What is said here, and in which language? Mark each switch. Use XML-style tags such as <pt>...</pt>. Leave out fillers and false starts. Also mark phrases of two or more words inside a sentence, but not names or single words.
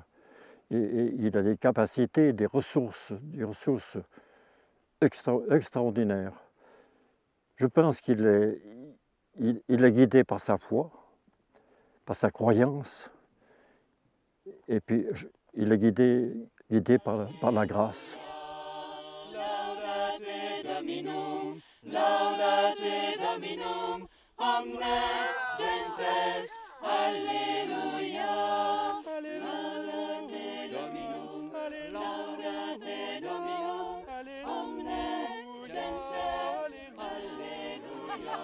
<fr>Et il a des capacités, des ressources extraordinaires. Je pense qu'il est, il est guidé par sa foi, par sa croyance, et puis il est guidé par la grâce.</fr> <la>Laudate Dominum, laudate Dominum, omnes gentes, Alleluia. Laudate Dominum, laudate Dominum, omnes gentes, Alleluia.</la>